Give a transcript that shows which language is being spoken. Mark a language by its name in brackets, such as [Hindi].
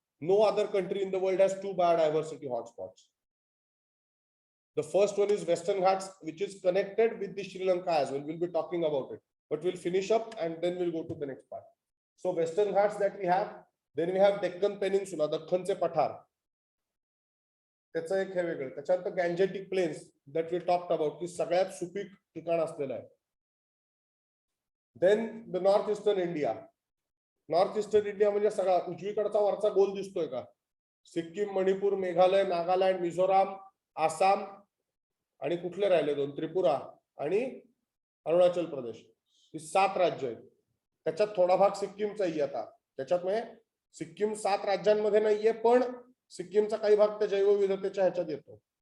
[English] No other country in the world has 2 biodiversity hotspots. The first one is Western Ghats, which is connected with the Sri Lanka as well. We'll be talking about it, but we'll finish up and then we'll go to the next part. So Western Ghats that we have, then we have Deccan Peninsula, दख्खनचे पठार. [Marathi] त्याचं एक हे वेगळं. त्याच्यानंतर गॅंजेटिक planes [English] that we talked about, [Marathi] की सगळ्यात सुपीक ठिकाण असलेलं आहे. [English] Then the northeastern India. [Marathi] North-eastern India म्हणजे सगळा उजवीकडचा वरचा गोल दिसतोय का? सिक्कीम, मणिपूर, मेघालय, नागालँड, मिझोराम, आसाम आणि कुठले राहिले 2? त्रिपुरा आणि अरुणाचल प्रदेश. ही 7 राज्य आहेत. त्याच्यात थोडा भाग सिक्कीमचाही आता. त्याच्यात म्हणजे सिक्कीम 7 राज्यांमध्ये नाहीये, पण सिक्कीमचा काही भाग त्या जैवविविधतेच्या ह्याच्यात येतो.